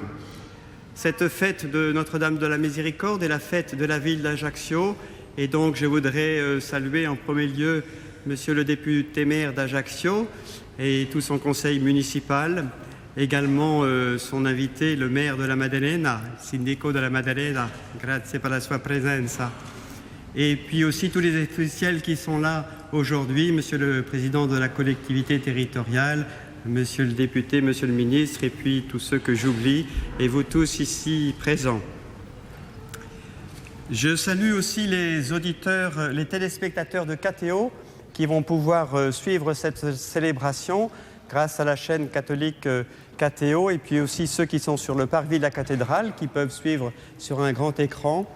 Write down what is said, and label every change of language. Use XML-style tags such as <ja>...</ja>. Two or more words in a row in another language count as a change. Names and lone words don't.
<fr>Cette fête de Notre-Dame de la Miséricorde est la fête de la ville d'Ajaccio. Et donc je voudrais saluer en premier lieu Monsieur le député maire d'Ajaccio et tout son conseil municipal, également son invité, le maire de la Maddalena, Sindaco de la Maddalena,</fr> <it>grazie per la sua presenza.</it> <fr>Et puis aussi tous les officiels qui sont là aujourd'hui, Monsieur le président de la collectivité territoriale, Monsieur le député, Monsieur le ministre, et puis tous ceux que j'oublie, et vous tous ici présents. Je salue aussi les auditeurs, les téléspectateurs de KTO qui vont pouvoir suivre cette célébration grâce à la chaîne catholique KTO, et puis aussi ceux qui sont sur le parvis de la cathédrale qui peuvent suivre sur un grand écran.</fr>